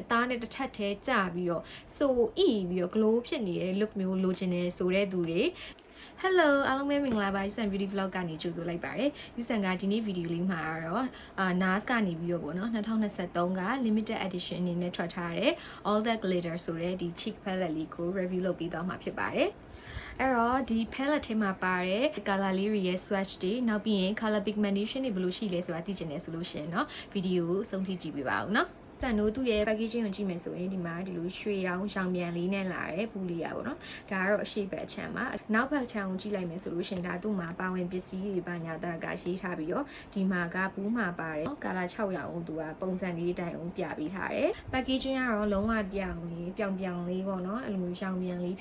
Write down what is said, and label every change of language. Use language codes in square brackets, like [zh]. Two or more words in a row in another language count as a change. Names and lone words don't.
[my] သားနဲ့တစ်ထပ်သေးကြပြီးတော့ဆိုအီပြီးတော့ glow ဖြစ်နေတဲ့ look မျိုးလိုချင်တယ်ဆိုတဲ့သူတွေ Hello အားလုံးပဲမင်္ဂလာပါယူဆန် [en] beauty vlog [my] ကနေကြိုဆိုလိုက်ပါတယ်ယူဆန်ကဒီနေ့ဗီဒီယိုလေးမှာတော့ NARS ကနေပြီးတော့ပေါ့နော်2023က [en] limited edition [my] အနေနဲ့ထွက်ထားတဲ့ all that glitter ဆိုတဲ့ဒီ [en] cheek palette [my] လေးကို review လုပ်ပြီးသွားမှာဖြစ်ပါတယ်အဲ့တော့ဒီ palette ထဲမှာပါတဲ့ color လေးတွေရဲ့ swatch တွေနောက်ပြီးရင် [en] color pigmentation [my] တွေဘယ်လိုရှိလဲဆိုတာသိချင်တယ်ဆိုလို့ရှိရင်เนาะဗီဒီယိုကိုအဆုံးထိကြည့်ပေးပါဦးเนาะတန်တို့သူ့ ရဲ့ packaging ကိုကြည့်မယ်ဆိုရင်ဒီမှာဒီလိုရွှေရောင်ရောင်ပြန်လေးနဲ့လာတဲ့ပူလီယာပေါ့နော်ဒါကတော့အရှိဘက်အချမ်းပါနောက်ဘက်ချမ်းကိုကြည့်လိုက်မယ်ဆိုလို့ရှင်ဒါသူ့မှာပါဝင်ပစ္စည်းတွေပါညာတာကရေးထားပြီးတော့ဒီမှာကဘူးမှာပါတယ်ကာလာ6ရောင်ကိုသူကပုံစံလေးတိုင်အောင်ပြပေးထားတယ် packaging ကတော့လုံးဝပြောင်လေးပေါ့နော်အဲ့လိုမျိုးရောင်ပြန်လေး